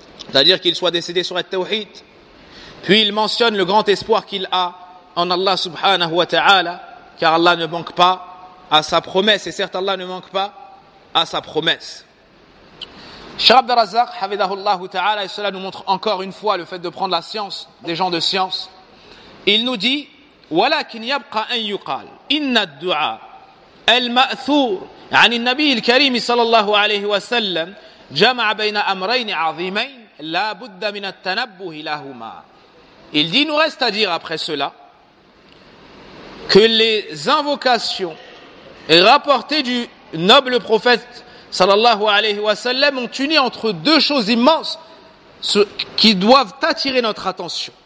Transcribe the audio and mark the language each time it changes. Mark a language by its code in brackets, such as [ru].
[fr] C'est-à-dire qu'il soit décédé sur At-Tawhid. Puis, il mentionne le grand espoir qu'il a en Allah subhanahu wa ta'ala, car Allah ne manque pas à sa promesse, et certes Allah ne manque pas à sa promesse. Cheikh Abd al-Razzaq, hafidhahullah ta'ala, et cela nous montre encore une fois le fait de prendre la science, des gens de science. Il nous dit: [ar] ولكن يبقى أن يقال إن الدعاء المأثور عن النبي الكريم صلى الله عليه وسلم جمع بين أمرين عظيمين لا بد من التنبه لهما. [fr] Il dit: nous reste à dire après cela que les invocations rapporté du noble prophète sallallahu alayhi wa sallam ont uni entre deux choses immenses qui doivent attirer notre attention.